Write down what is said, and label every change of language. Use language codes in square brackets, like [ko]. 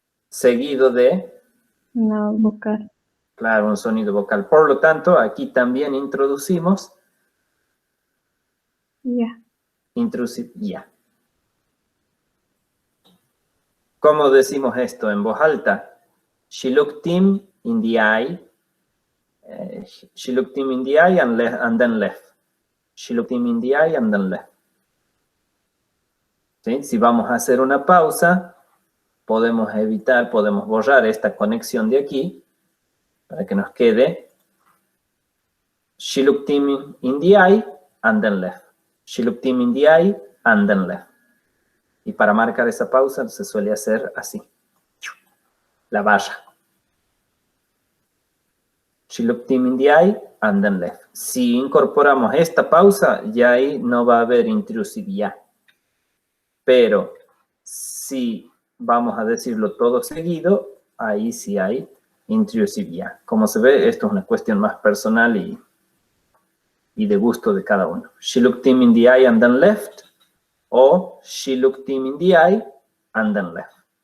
[es] seguido de, Una vocal. claro, un sonido vocal. Por lo tanto, aquí también introducimos Ya. intrusive ya. ¿Cómo decimos esto en voz alta? [en] She looked him in the eye. She looked him in the eye and then left. She looked him in the eye and then left. [es] ¿Sí? Si vamos a hacer una pausa, podemos borrar esta conexión de aquí para que nos quede [en] she looked him in the eye and then left. She looked him in the eye and then left. [es] Y para marcar esa pausa se suele hacer así. La barra. [en] She looked him in the eye and then left. [es] Si incorporamos esta pausa, ya ahí no va a haber intrusividad. Pero si vamos a decirlo todo seguido, ahí sí hay intrusividad. Como se ve, esto es una cuestión más personal y de gusto de cada uno. [en] She looked him in the eye and then left. O she looked him in the eye and then left.